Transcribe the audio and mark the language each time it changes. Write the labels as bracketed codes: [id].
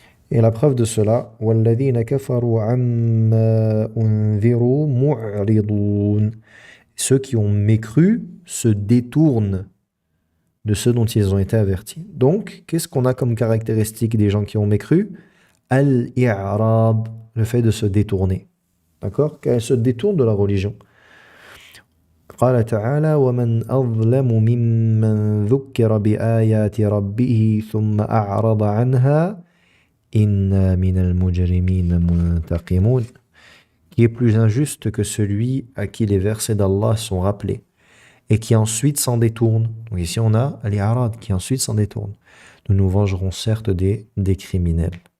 [fr] Et la preuve de cela, [ar] وَالَّذِينَ كَفَرُوا عَمَّا أُنذِرُوا مُعْرِضُونَ. [fr] Ceux qui ont mécru se détournent de ceux dont ils ont été avertis. Donc, qu'est-ce qu'on a comme caractéristique des gens qui ont mécru ? Al-i'rab, le fait de se détourner. D'accord ? Qu'elle se détourne de la religion. [ar] قال تعالى ومن أظلم ممن ذكر بآيات ربه ثم أعرض عنها إنا من المجرمين منتقمون. [fr] Qui est plus injuste que celui à qui les versets d'Allah sont rappelés et qui ensuite s'en détourne. Donc ici on a al-i'rad qui ensuite s'en détourne. Nous nous vengerons certes des criminels.